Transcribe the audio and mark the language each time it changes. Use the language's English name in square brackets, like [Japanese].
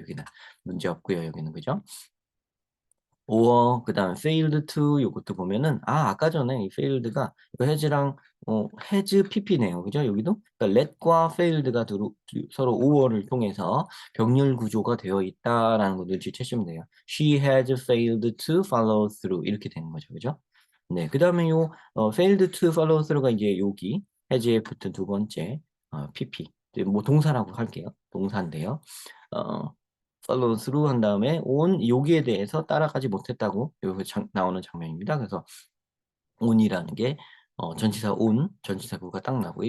[Korean] 여기는 문제 없고요. 여기는 그죠? or 그다음 failed to 요것도 보면은 아까 전에 이 failed가 이거 has랑 has pp네요. 그죠? 여기도 그러니까 let과 failed가 서로 or를 통해서 병렬 구조가 되어 있다라는 거 눈치채시면 돼요. [English] She has failed to follow through [Korean] 이렇게 되는 거죠. 그죠? 네. 그다음에 요 failed to follow through가 이제 여기 has에 붙은 두 번째 pp 뭐 동사라고 할게요. 동사인데요. 어, follow through 한 다음에 on 여기에 대해서 따라가지 못했다고 여기 나오는 장면입니다. 그래서 on이라는 게 전치사 on, 전치사구가 딱 나고요.